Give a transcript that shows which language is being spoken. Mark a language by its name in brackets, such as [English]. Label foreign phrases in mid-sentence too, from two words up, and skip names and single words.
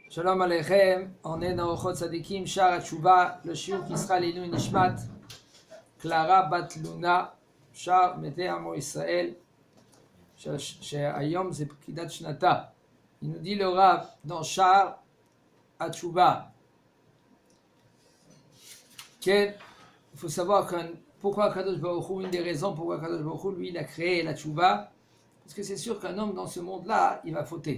[Hebrew] שלום עליכם, [French] on est dans Ochot Sadikim, Shar HaTshuva, le shiur qui sera l' [Hebrew] עילוי נשמת, [French] Clara Bat Luna, [Hebrew] שאר מתי עמו ישראל, שהיום זה פקידת שנתה. [French] Il nous dit le Rav dans Shar HaTshuva. Il faut savoir pourquoi [Hebrew] קדוש ברוך הוא, [French] une des raisons pourquoi [Hebrew] קדוש ברוך הוא, [French] lui, il a créé la Tshuva, parce que c'est sûr qu'un homme dans ce monde-là, il va fauter.